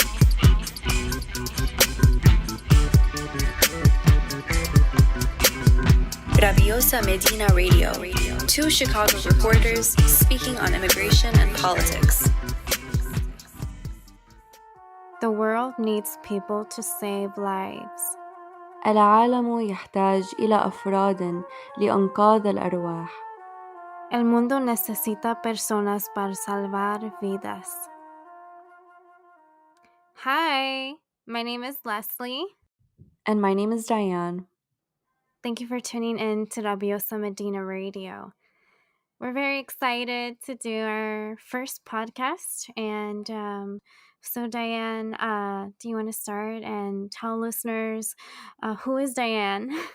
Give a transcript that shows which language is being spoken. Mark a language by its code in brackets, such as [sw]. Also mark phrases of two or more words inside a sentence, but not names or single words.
[en] Rabiosa Medina Radio. Two Chicago reporters speaking on immigration and politics. The world needs people to save lives. [ar] العالم يحتاج إلى أفراد لإنقاذ الأرواح. [es] El mundo necesita personas para salvar vidas. [en] Hi, my name is Leslie. And my name is Diane. Thank you for tuning in to Rabiosa Medina Radio. We're very excited to do our first podcast. And so Diane, do you want to start and tell listeners who is Diane?